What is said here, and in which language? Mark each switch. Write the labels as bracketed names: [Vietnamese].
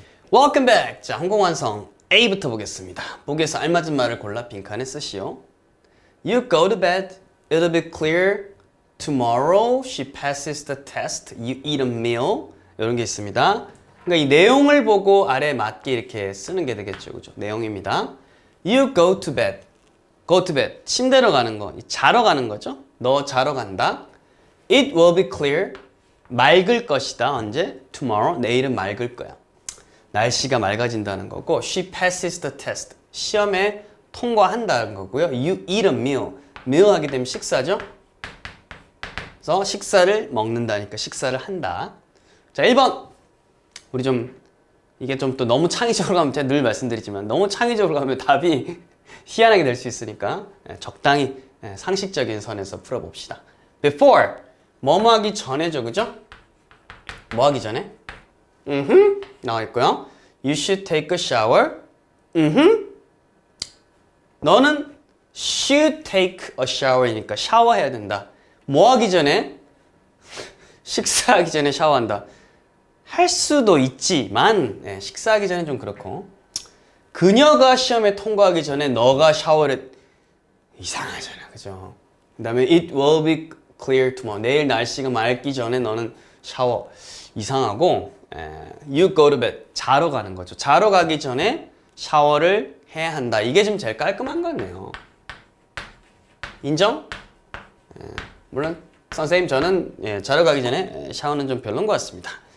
[English] Welcome back! [Korean] 자, 홍보 완성 A부터 보겠습니다. 보기에서 알맞은 말을 골라 빈칸에 쓰시오. [English] You go to bed. It'll be clear tomorrow she passes the test. You eat a meal. [Korean] 이런 게 있습니다. 그러니까 이 내용을 보고 아래에 맞게 이렇게 쓰는 게 되겠죠. 그죠? 내용입니다. [English] You go to bed. Go to bed. [Korean] 침대로 가는 거. 자러 가는 거죠. 너 자러 간다. [English] It will be clear. [Korean] 맑을 것이다. 언제? Tomorrow. 내일은 맑을 거야. 날씨가 맑아진다는 거고 [English] She passes the test. [Korean] 시험에 통과한다는 거고요. [English] You eat a meal. [Korean] meal 하게 되면 식사죠. 그래서 식사를 먹는다니까 식사를 한다. 자, 1번. 우리 좀 이게 좀 또 너무 창의적으로 가면 제가 늘 말씀드리지만 너무 창의적으로 가면 답이 희한하게 될 수 있으니까 적당히 상식적인 선에서 풀어봅시다. Before. 뭐뭐 하기 전에죠. 그죠? 뭐 하기 전에? 나와 있고요. [English] You should take a shower. [Korean] 너는 should take a shower이니까 샤워해야 된다. 뭐 하기 전에? 식사하기 전에 샤워한다. 할 수도 있지만 식사하기 전에 좀 그렇고 그녀가 시험에 통과하기 전에 너가 샤워를 이상하잖아. 그죠? 그 다음에 [English] it will be clear tomorrow. [Korean] 내일 날씨가 맑기 전에 너는 샤워 이상하고 [English] you go to bed. [Korean] 자러 가는 거죠. 자러 가기 전에 샤워를 해야 한다. 이게 좀 제일 깔끔한 것 같네요. 인정? 물론 선생님 저는 자러 가기 전에 샤워는 좀 별론 것 같습니다.